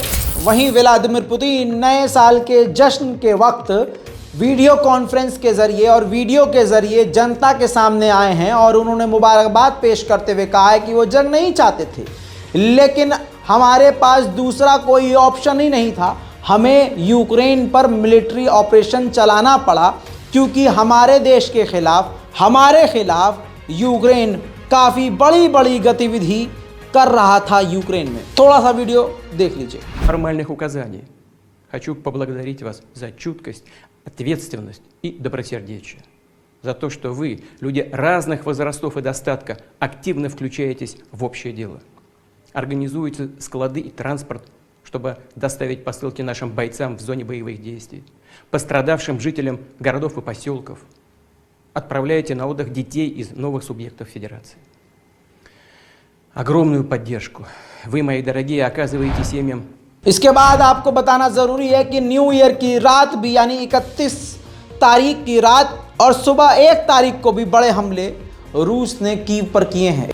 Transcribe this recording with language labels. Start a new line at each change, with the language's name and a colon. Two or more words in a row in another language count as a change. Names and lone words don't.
Hindi: वहीं व्लादिमीर पुतिन नए साल के जश्न के वक्त
English: video conference
Hindi: के ज़रिए और वीडियो के ज़रिए जनता के सामने आए हैं और उन्होंने मुबारकबाद पेश करते हुए कहा है कि वो जंग नहीं चाहते थे, लेकिन हमारे पास दूसरा कोई ऑप्शन ही नहीं था। हमें यूक्रेन पर
English: military operation
Hindi: चलाना पड़ा, क्योंकि हमारे देश के खिलाफ, हमारे खिलाफ यूक्रेन काफ़ी बड़ी बड़ी गतिविधि कर रहा था यूक्रेन में। थोड़ा सा वीडियो देख लीजिए।
Russian: Формальных указаний. Хочу поблагодарить вас за чуткость, ответственность и добросердечие. За то, что вы, люди разных возрастов и достатка, активно включаетесь в общее дело. Организуете склады и транспорт, чтобы доставить посылки нашим бойцам в зоне боевых действий, пострадавшим жителям городов и поселков. Отправляете на отдых детей из новых субъектов Федерации. Огромную поддержку вы, мои дорогие, оказываете семьям.
Hindi: इसके बाद आपको बताना ज़रूरी है कि
English: New Year
Hindi: की रात भी, यानी 31 तारीख की रात और सुबह 1 तारीख को भी बड़े हमले रूस ने कीव पर किए हैं।